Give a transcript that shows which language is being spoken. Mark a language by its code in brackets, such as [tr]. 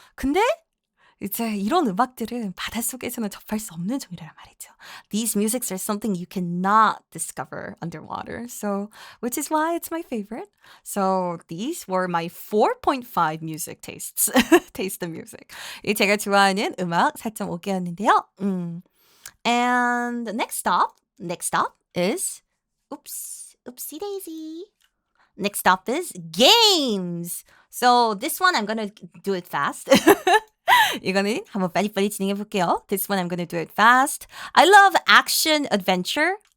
[ko] 근데 이제 이런 음악들은 바닷속에서는 접할 수 없는 종류란 말이죠. [en] These musics are something you cannot discover underwater. So, which is why it's my favorite. So, these were my 4.5 music tastes. taste of music. [ko] 이 제가 좋아하는 음악 4.5개였는데요. [en] And next stop is oopsie daisy. Next stop is games. So, this one I'm going to do it fast. [ko] 이거는 한번 빨리빨리 진행해 볼게요. [en] This one I'm gonna do it fast. I love action adventure.